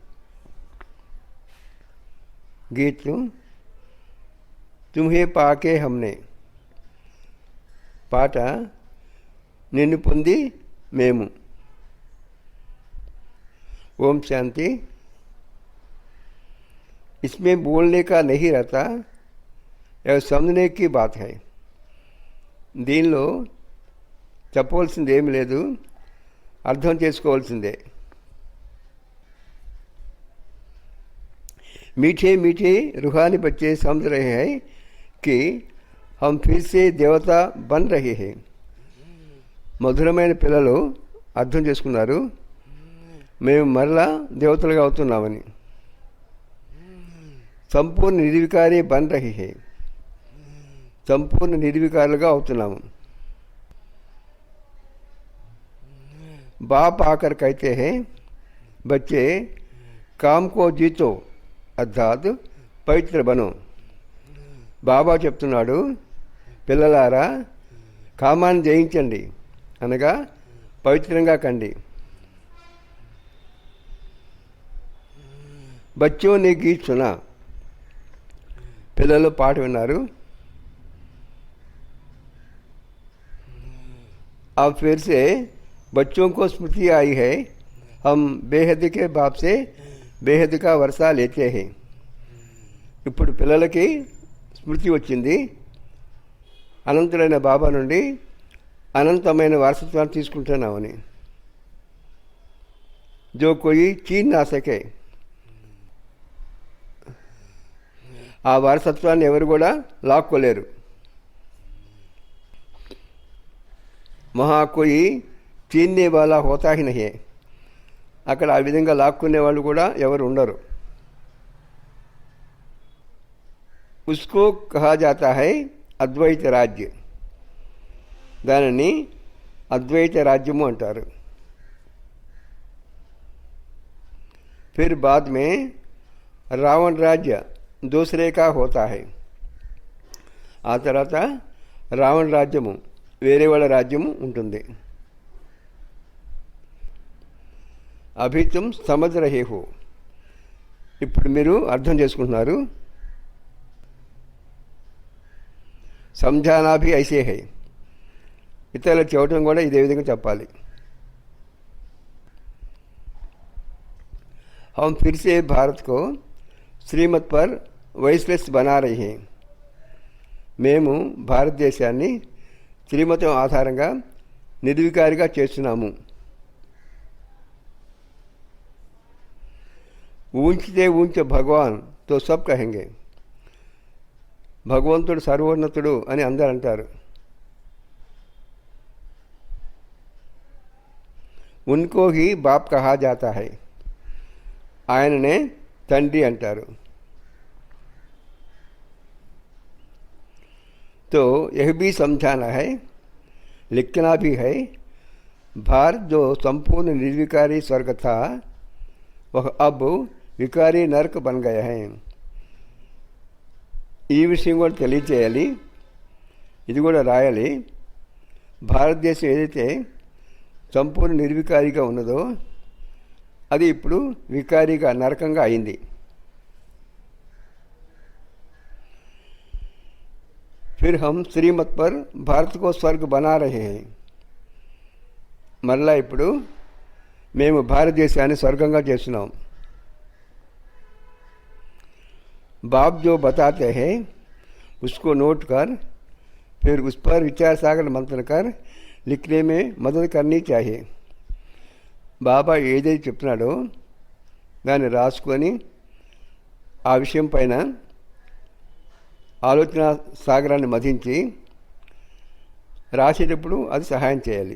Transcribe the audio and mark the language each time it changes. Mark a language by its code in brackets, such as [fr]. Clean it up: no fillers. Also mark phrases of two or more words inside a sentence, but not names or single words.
[hi] गीत तुम्हें पाके हमने. [te] పాట నిన్ను పొంది మేము. [hi] ओम शांति. इसमें बोलने का नहीं रहता, यह समझने की बात है. [te] దీనిలో చెప్పవలసింది ఏమి లేదు, అర్థం చేసుకోవాల్సిందే. [hi] मीठे मीठे रूहानी बच्चे समझ रहे हैं कि हम फिर से देवता बन रहे हैं. [te] మధురమైన పిల్లలు అర్థం చేసుకున్నారు, మేము మరలా దేవతలుగా అవుతున్నామని. [hi] संपूर्ण निर्विकारी बन रही है. [te] సంపూర్ణ నిర్వికారులుగా అవుతున్నాము. [hi] बाप आकर कहते हैं बच्चे काम को जीतो अर्थात् पवित्र बनो. [te] బాబా చెప్తున్నాడు, పిల్లలారా కామాన్ని జయించండి, అనగా పవిత్రంగా కండి. [hi] बच्चों ने गीत सुना. [te] పిల్లలు పాట విన్నారు. [hi] अब फिर से बच्चों को स्मृति आई है, हम बेहद के बाप से बेहद का वर्षा लेते हैं. [te] ఇప్పుడు పిల్లలకి స్మృతి వచ్చింది, అనంతుడైన బాబా నుండి అనంతమైన వారసత్వాన్ని తీసుకుంటున్నామని. [hi] जो कोई छीन ना सके. [te] ఆ వారసత్వాన్ని ఎవరు కూడా లాక్కోలేరు. [hi] वहाँ कोई छीनने वाला होता ही नहीं. [te] అక్కడ ఆ విధంగా లాక్కునే వాళ్ళు కూడా ఎవరు ఉండరు. [hi] उसको कहा जाता है अद्वैत राज्य. [te] దానిని అద్వైత రాజ్యము అంటారు. [hi] फिर बाद में रावण राज्य दूसरे का होता है. [te] ఆ తర్వాత రావణ రాజ్యము వేరే వాళ్ళ రాజ్యము ఉంటుంది. [hi] अभी तुम समझ रहे हो. [te] ఇప్పుడు మీరు అర్థం చేసుకుంటున్నారు. [hi] समझाना भी ऐसे है. [te] ఇతరులకు చెప్పడం కూడా ఇదే విధంగా చెప్పాలి. [hi] हम फिर से भारत को श्रीमत पर वैश्लेष बना रहे हैं. [te] మేము భారతదేశాన్ని శ్రీమతం ఆధారంగా నిర్వికారిగా చేస్తున్నాము. [hi] ऊँचे ते ऊँच भगवान तो सब कहेंगे. [te] భగవంతుడు సర్వోన్నతుడు అని అందరూ అంటారు. [hi] उनको ही बाप कहा जाता है. [te] ఆయననే తండ్రి అంటారు. [hi] तो यह भी समझाना है, लिखना भी है. भारत जो संपूर्ण निर्विकारी स्वर्ग था वह अब विकारी नरक बन गया है. [te] ఈ విషయం కూడా తెలియచేయాలి. ఇది కూడా రాయాలి. భారతదేశం ఏదైతే సంపూర్ణ నిర్వికారిగా ఉన్నదో అది ఇప్పుడు వికారిగా నరకంగా అయింది. [hi] फिर हम श्रीमत पर भारत को स्वर्ग बना रहे हैं. [te] మరలా ఇప్పుడు మేము భారతదేశాన్ని స్వర్గంగా చేస్తున్నాం. [hi] बाप जो बताते हैं उसको नोट कर फिर उस पर विचार सागर मंथन कर लिखने में मदद करनी चाहिए. [te] బాబా ఏదైతే చెప్తున్నాడో దాన్ని రాసుకొని ఆ విషయం పైన ఆలోచన సాగరాన్ని మధించి రాసేటప్పుడు అది సహాయం చేయాలి.